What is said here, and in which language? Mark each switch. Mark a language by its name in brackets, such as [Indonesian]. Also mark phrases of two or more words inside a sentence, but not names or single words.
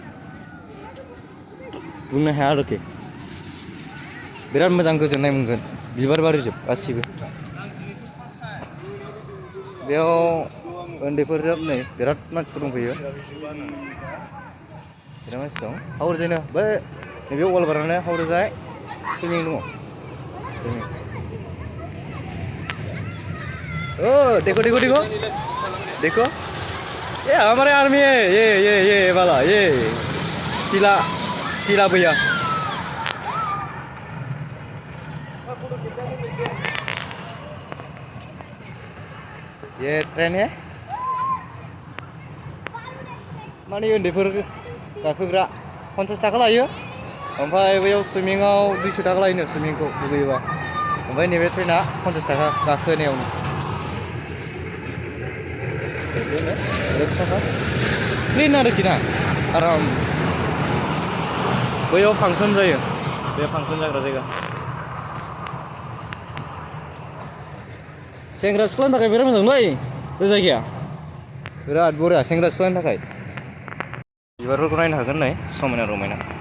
[Bodo] बुंनो हाया आरोखि बिराद मोजां गोजोननाय मोनगोन बिबार बारिजोब गासिबो बेयाव उन्दैफोरजों नै बिराद मानसिफोर दंफैयो बिराद मानसि दं हावरजायनो बै नैबे वालबारानो हावरजाय सुइमिं दङ [Hindi] देखो ये हमारे आर्मी है ये वाला ये टीला भैया ये ट्रेन है [Bodo] माने उन्दैफोर गाखोग्रा 50 थाखा लायो ओमफ्राय बैयाव सुइमिंआव 200 थाखा लायोनो सुइमिंखौ दुगैयोबा ओमफ्राय नैबे ट्रेना 50 थाखा गाखोनायावनो क्लिन आरोखि ना आराम बैयाव फांसन जायो बे फांसन जाग्रा जायगा सेंग्रा सिख्लानि थाखाय बिराद मोजांलै बे जायगाया बिराद बरिया सेंग्रा सिख्लानि थाखाय बिबारफोरखौ नायनो हागोन नै समायना रमायना